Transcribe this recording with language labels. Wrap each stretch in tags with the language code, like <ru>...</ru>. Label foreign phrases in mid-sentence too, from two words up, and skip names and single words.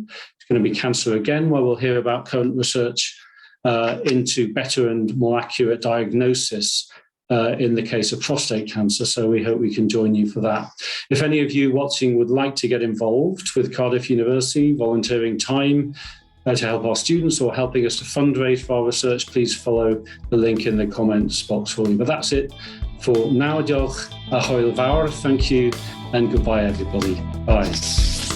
<en>It's going to be Cancer Again, where we'll hear about current research into better and more accurate diagnosis in the case of prostate cancer. So we hope we can join you for that. If any of you watching would like to get involved with Cardiff University, volunteering time to help our students or helping us to fundraise for our research, please follow the link in the comments box for you. But that's it for now.</en> <cy>Diolch a hwyl fawr.</cy> <en>Thank you and goodbye, everybody. Bye.</en>